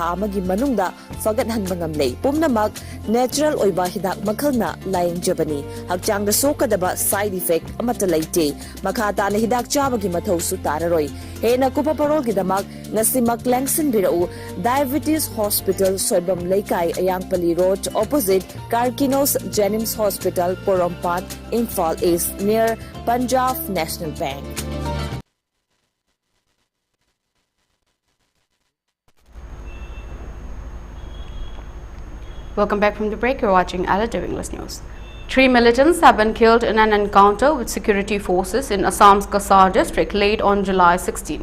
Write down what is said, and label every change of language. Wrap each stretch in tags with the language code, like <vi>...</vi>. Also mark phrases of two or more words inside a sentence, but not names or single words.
<mni>amagi manungda fagat han bangamle pumnamak natural oi ba hidak makhalna laying jabani hakchang da sokadaba</mni> <en>side effect</en> <mni>amata laite makhata na hidak chabagi mathau su tararoi hena kupa parol gi damak ngasimak langsin birau diabetes hospital soibam leikai ayangpali road opposite Karkinos Jenims Hospital Porompat Imphal East near Punjab National Bank.</mni> <en>Welcome back from the break. You're watching ELITETV English News. 3 militants have been killed in an encounter with security forces in Assam's Kasar district late on July 16.</en>